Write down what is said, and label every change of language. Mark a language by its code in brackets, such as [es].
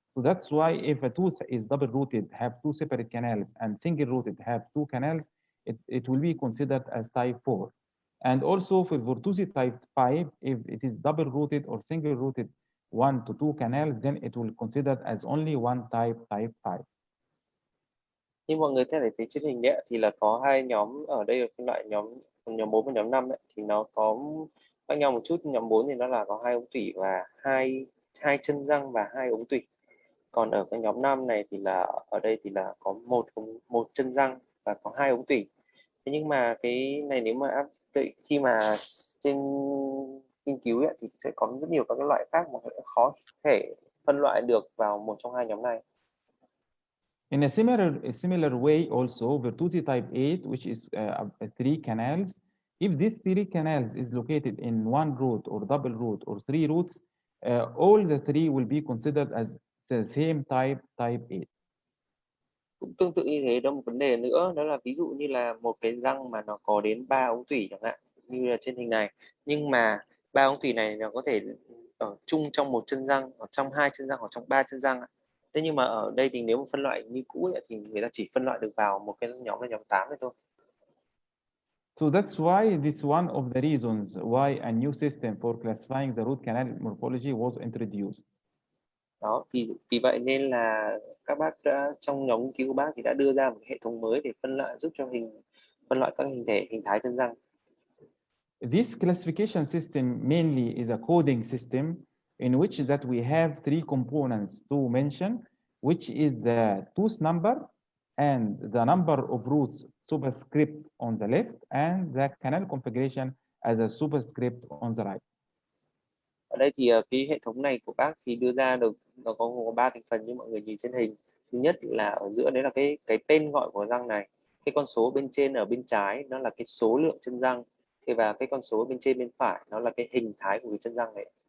[en] So that's why if a tooth is double rooted, have 2 separate canals, and single rooted, have 2 canals, it will be considered as type 4. And also for Vortuzi type 5, if it is double rooted or single rooted 1 to 2 canals, then it will considered as only one type 5. [vi] Như mọi người thấy phía trên hình thì là có hai nhóm ở đây, là phân loại nhóm 4 và nhóm 5 thì nó có khác nhau một chút. Nhóm 4 thì nó là có 2 ống tủy và hai chân răng và 2 ống tủy. Còn ở cái nhóm 5 này thì là ở đây thì là có một chân răng và có 2 ống tủy. Thế nhưng mà cái này nếu mà khi mà trên nghiên cứu thì sẽ có rất nhiều các cái loại khác mà khó thể phân loại được vào một trong hai nhóm này. [en] In a similar way, also Virtusi type 8, which is 3 canals. If these 3 canals is located in one root or double root or 3 roots, all the 3 will be considered as the same type 8. [vi] Cũng tương tự như thế, đó một vấn đề nữa, đó là ví dụ như là một cái răng mà nó có đến 3 ống tủy chẳng hạn, như là trên hình này, nhưng mà 3 ống tủy này nó có thể ở chung trong một chân răng, ở trong 2 chân răng, hoặc trong 3 chân răng. Thế nhưng mà ở đây thì nếu mà phân loại như cũ ấy, thì người ta chỉ phân loại được vào một cái nhóm là nhóm 8 thôi. [en] So that's why this one of the reasons why a new system for classifying the root canal morphology was introduced. [vi] Đó, vì vậy nên là các bác trong nhóm nghiên cứu của bác thì đã đưa ra một hệ thống mới để phân loại, giúp cho phân loại các hình thái chân răng. [en] This classification system mainly is a coding system in which that we have 3 components to mention, which is the tooth number and the number of roots superscript on the left and the canal configuration as a superscript on the right. [vi] Ở đây thì cái hệ thống này của bác thì đưa ra được, nó có 3 thành phần như mọi người nhìn trên hình. Thứ nhất là ở giữa đấy là cái tên gọi của răng này, cái con số bên trên ở bên trái nó là cái số lượng chân răng, và cái con số bên trên bên phải nó là cái hình thái của cái chân răng này.